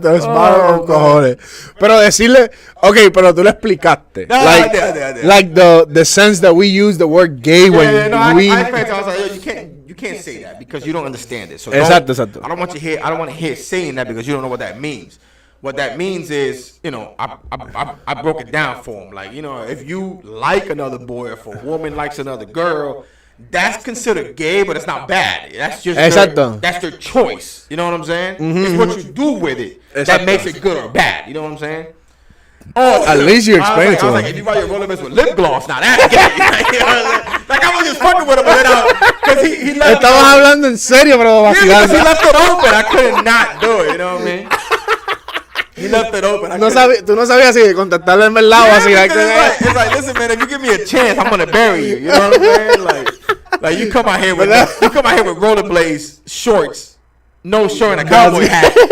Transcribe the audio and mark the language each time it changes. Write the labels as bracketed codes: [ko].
[es] Tú eres malo con cojones. Pero decirle, okay, pero tú le explicaste. [en] Like the sense that we use the word gay when we. I was like, you can't say that because you don't understand it. So [es] exacto. [en] I don't want to hear saying that because you don't know what that means. What that means is, you know, I broke it down for him. Like, you know, if you like another boy, if a woman likes another girl, that's considered gay, but it's not bad. That's just that's their choice. You know what I'm saying? It's what you do with it that makes it good or bad. You know what I'm saying? Oh, at least you explain it to him. I was like, if you ride your rollerblades with lip gloss, now that's gay. You know, like I was just fucking with him, because he left. [es] Estamos hablando en serio, pero vacilando. [en] He left it open. I couldn't not do it. You know what I mean? He left it open. [es] Tú no sabías si contactarle en verdad o así. [en] It's like, listen, man, if you give me a chance, I'm gonna bury you. You know what I'm saying? Like you come out here with rollerblades, shorts, no shirt, and a cowboy hat.